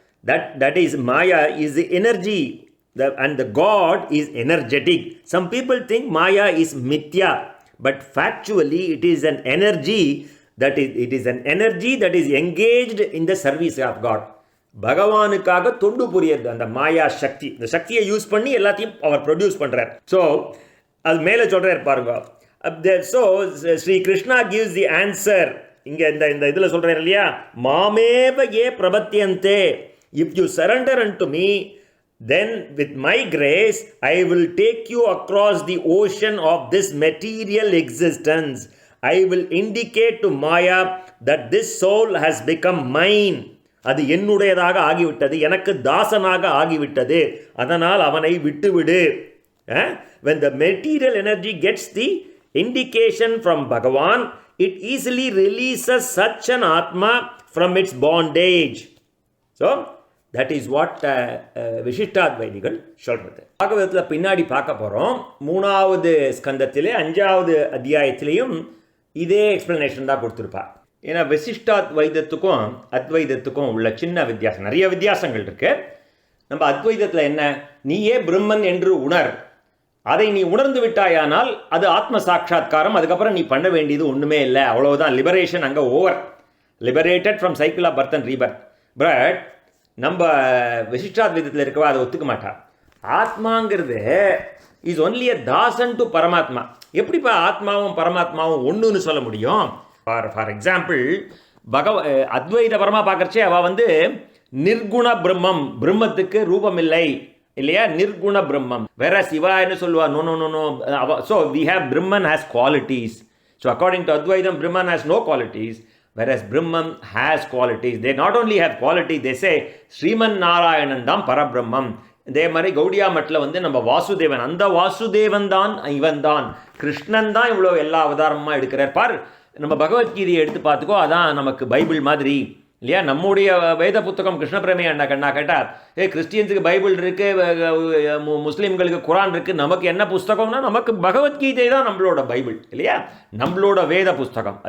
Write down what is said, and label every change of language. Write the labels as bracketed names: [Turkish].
[English] That is Maya is the energy, and the God is energetic. Some people think Maya is mithya, but factually it is an energy it is an energy that is engaged in the service of God. [Tamil] பகவானுக்காக தொண்டு புரியுது அந்த மாயா சக்தி. இந்த சக்தியை use பண்ணி எல்லாத்தையும் அவர் produce பண்ணுறார். So அது மேலே சொல்கிறார் பாருங்க. [English] So Sri Krishna gives the answer. [Tamil] இங்கே இந்த இதில் சொல்கிறார் இல்லையா, மாமேவ ஏ பிரபத்தியந்தே, [English] if you surrender unto me, then with my grace I will take you across the ocean of this material existence. I will indicate to Maya that this soul has become mine. [Tamil] அது என்னுடையதாக ஆகிவிட்டது, எனக்கு தாசனாக ஆகிவிட்டது, அதனால் அவனை விட்டுவிடு. [English] When the material energy gets the indication from Bhagavan, it easily releases such an Atma from its bondage. So that is what [Tamil] விசிஷ்டாத்வைதிகள் சொல்கிறது. பாகவதத்தில் பின்னாடி பார்க்க போகிறோம். 3வது ஸ்கந்தத்திலே 5வது அத்தியாயத்திலையும் இதே எக்ஸ்பிளனேஷன் தான் கொடுத்துருப்பா. ஏன்னா விசிஷ்டாத்வைதத்துக்கும் அத்வைதத்துக்கும் உள்ள சின்ன வித்தியாசம், நிறைய வித்தியாசங்கள் இருக்குது. நம்ம அத்வைதத்தில் என்ன, நீயே பிரம்மன் என்று உணர், அதை நீ உணர்ந்து விட்டாயானால் அது ஆத்ம சாட்சா்காரம், அதுக்கப்புறம் நீ பண்ண வேண்டியது ஒன்றுமே இல்லை, அவ்வளோதான். [English] Liberation அங்கே over, liberated from cycle of birth and rebirth. [Tamil] But நம்ம விசிஷ்டாத்வைதத்தில் இருக்கவா அதை ஒத்துக்க மாட்டா. [English] ஆத்மாங்கிறது is only a தாசன் to பரமாத்மா. [Tamil] எப்படிப்பா ஆத்மாவும் பரமாத்மாவும் ஒன்றுன்னு சொல்ல முடியும்? [English] for example [Tamil] அத்வைத பரமா பார்க்கறச்சே அவள் வந்து நிர்குண பிரம்மம், பிரம்மத்துக்கு ரூபம் இல்லை இல்லையா, நிர்குண பிரம்மம். வேற சிவா என்ன சொல்லுவா, [English] No no no no. So we have Brahman has qualities. So according to Advaitam Brahman has no qualities, whereas Brahman has qualities. They not only have qualities, they say Sriman Narayanan [Tamil] தான் பரபிரம்மம். இதே மாதிரி கௌடியா மட்டில் வந்து நம்ம வாசுதேவன், அந்த வாசுதேவன் தான் இவன் தான், கிருஷ்ணன் தான் இவ்வளோ எல்லா அவதாரமாக எடுக்கிறார் பார். நம்ம பகவத்கீதையை எடுத்து பார்த்துக்கோ, அதான் நமக்கு பைபிள் மாதிரி இல்லையா. நம்முடைய வேத புத்தகம் கிருஷ்ண பிரேமையா கண்ணா கேட்டால், கிறிஸ்டியன்ஸுக்கு பைபிள் இருக்குது, முஸ்லீம்களுக்கு குரான் இருக்குது, நமக்கு என்ன புஸ்தகம்னா நமக்கு பகவத்கீதை தான் நம்மளோட பைபிள் இல்லையா, நம்மளோட வேத புஸ்தகம்.